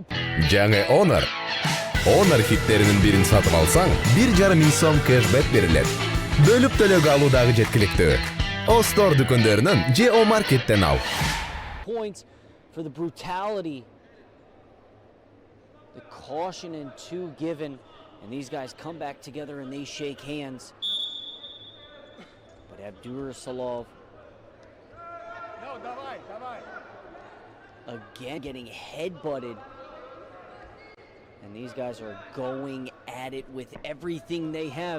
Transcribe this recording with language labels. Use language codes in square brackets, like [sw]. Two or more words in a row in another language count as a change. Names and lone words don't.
[ky] Жаңы Honor хиттеринин бирин сатып алсаң, 1,5 сом кэшбэк берилет. Бөлүп төлөөгө алуудагы жеткиликтүү. О-Store дүкөндөрүнөн же О-Market'тен ал. [en] Points for the brutality, the caution and 2 given, and these guys come back together and they shake hands. Abdirasulov again getting headbutted, and these guys are going at it with everything they have.